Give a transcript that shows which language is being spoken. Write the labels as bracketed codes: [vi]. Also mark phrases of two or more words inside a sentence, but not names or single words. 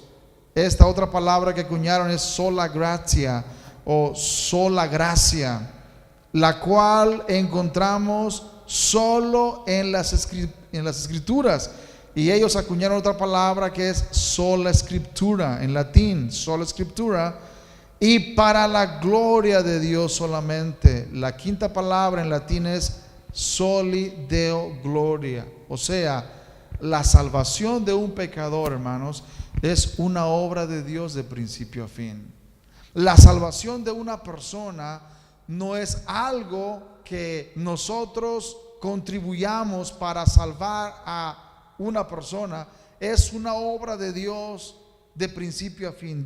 [es] Esta otra palabra que acuñaron es [la] sola gratia [es] o sola gracia, la cual encontramos solo en las escrituras. Y ellos acuñaron otra palabra que es [la] sola scriptura, [es] en latín, [la] sola scriptura, [es] y para la gloria de Dios solamente. La quinta palabra en latín es [la] soli Deo gloria. [es] O sea, la salvación de un pecador, hermanos, es una obra de Dios de principio a fin. La salvación de una persona no es algo que nosotros contribuyamos para salvar a una persona, es una obra de Dios de principio a fin.